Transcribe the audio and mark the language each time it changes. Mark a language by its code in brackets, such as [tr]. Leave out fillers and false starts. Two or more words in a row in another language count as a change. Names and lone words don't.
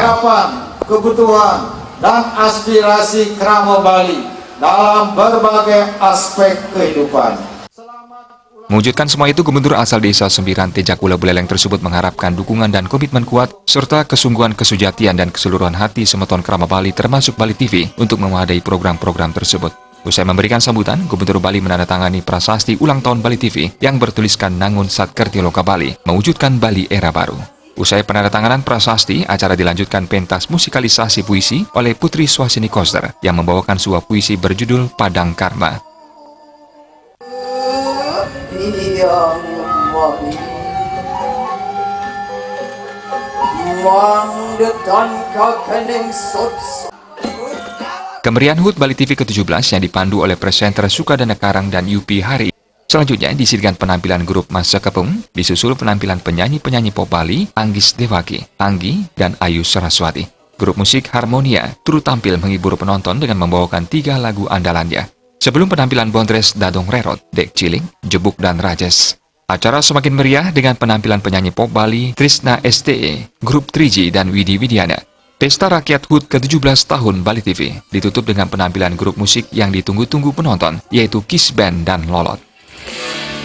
[id] Harapan, kebutuhan, dan aspirasi krama Bali dalam berbagai aspek kehidupan. Mewujudkan semua itu, Gubernur asal Desa Sembiran Tejakula Buleleng tersebut mengharapkan dukungan dan komitmen kuat, serta kesungguhan, kesujatian, dan keseluruhan hati semeton krama Bali termasuk Bali TV untuk memadai program-program tersebut. Usai memberikan sambutan, Gubernur Bali menandatangani prasasti ulang tahun Bali TV yang bertuliskan Nangun Satkerti Loka Bali, mewujudkan Bali era baru. Usai penandatanganan prasasti, acara dilanjutkan pentas musikalisasi puisi oleh Putri Swasini Koster yang membawakan sebuah puisi berjudul Padang Karma. Kemeriahan HUT Bali TV ke-17 yang dipandu oleh presenter Sukadana Karang dan Yupi Hari. Selanjutnya diisikan penampilan grup Masa Kepung, disusul penampilan penyanyi-penyanyi pop Bali, Anggis Devaki, Anggi, dan Ayu Saraswati. Grup musik Harmonia turut tampil menghibur penonton dengan membawakan 3 lagu andalannya. Sebelum penampilan Bondres Dadong Rerot, Dek Cilik, Jebuk, dan Rajes. Acara semakin meriah dengan penampilan penyanyi pop Bali, Trisna STE, grup 3G, dan Widi Widiana. Pesta Rakyat HUT ke-17 tahun Bali TV ditutup dengan penampilan grup musik yang ditunggu-tunggu penonton, yaitu Kiss Band dan Lolot.